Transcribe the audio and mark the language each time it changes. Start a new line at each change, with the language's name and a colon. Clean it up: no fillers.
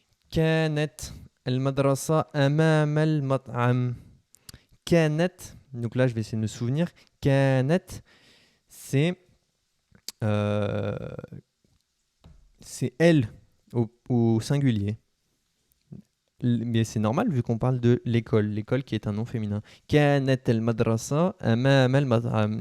Arabic: كانت المدرسة أمام المطعم.
French: كانت, donc là je vais essayer de me souvenir. كانت, c'est elle au singulier. Mais c'est normal vu qu'on parle de l'école. L'école qui est un nom féminin.
Arabic: كانت المدرسة أمام المطعم.